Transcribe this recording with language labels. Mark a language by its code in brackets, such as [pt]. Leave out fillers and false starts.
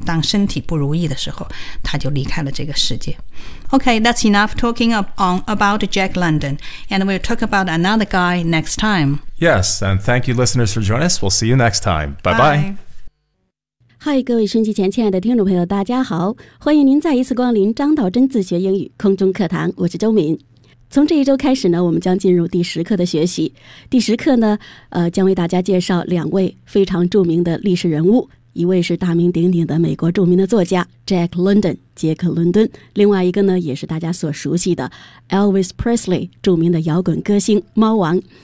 [zh] 当身体不如意的时候，他就离开了这个世界。 [en] Okay, that's enough talking about Jack London, and we'll talk about another guy next time. Yes, and thank you, listeners, for joining us. We'll see you next time. Bye bye. [zh] Hi, 各位收音机前亲爱的听众朋友，大家好，欢迎您再一次光临张道真自学英语空中课堂，我是周敏。从这一周开始呢，我们将进入第十课的学习。第十课呢，将为大家介绍两位非常著名的历史人物，一位是大名鼎鼎的美国著名的作家 Jack London 杰克伦敦，另外一个呢也是大家所熟悉的 Elvis Presley 著名的摇滚歌星猫王。